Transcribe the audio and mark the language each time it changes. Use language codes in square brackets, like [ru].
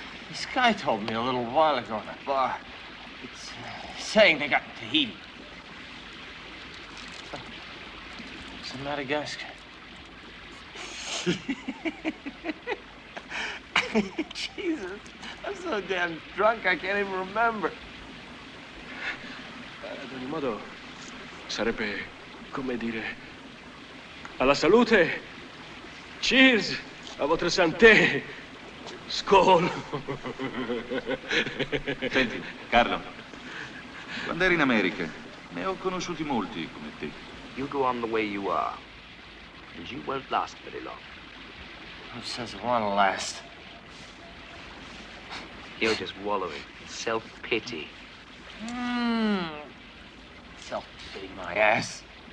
[en] This guy told me a little while ago in a bar. It's saying they got in Tahiti. It's in Madagascar. Jesus, I'm so damn drunk I can't even remember. [it] Ad ogni modo, sarebbe come dire alla salute. [en] Cheers, [fr] a votre santé. Skål. [it] Senti, Carlo, quando eri in America, ne ho conosciuti molti come te. [en] You go on the way you are, and you won't last very long. Who says it won't last? You're just wallowing in self-pity. Self-pity my ass.